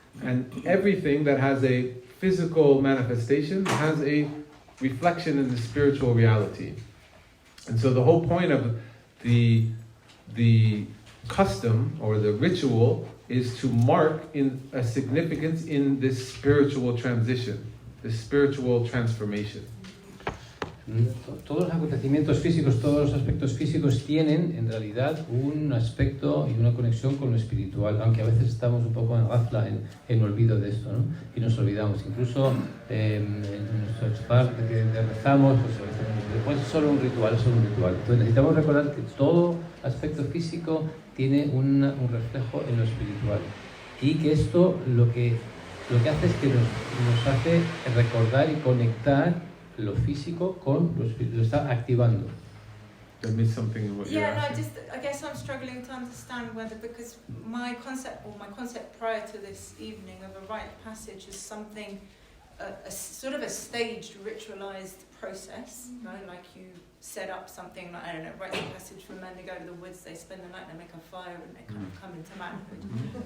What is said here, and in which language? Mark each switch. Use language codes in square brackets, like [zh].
[en] And everything that has a physical manifestation has a reflection in the spiritual reality. And so the whole point of the custom or the ritual is to mark in a significance in this spiritual transition, this spiritual transformation. [es] Todos los acontecimientos físicos, todos los aspectos físicos tienen en realidad un aspecto y una conexión con lo espiritual, aunque a veces estamos un poco en ghafla, en olvido de esto, ¿no? Y nos olvidamos. Incluso en nuestros partes que rezamos, pues es solo un ritual, es solo un ritual. Entonces necesitamos recordar que todo aspecto físico tiene un reflejo en lo espiritual. Y que esto lo que hace es que nos hace recordar y conectar lo físico con lo espiritual, lo está activando. [en] There may be something in what you're asking. I guess I'm struggling to understand whether, because my concept prior to this evening of a rite passage is something, a sort of a staged, ritualized process, right? Like you set up something like, I don't know, rite of passage for men to go to the woods, they spend the night, they make a fire and they kind of come into manhood.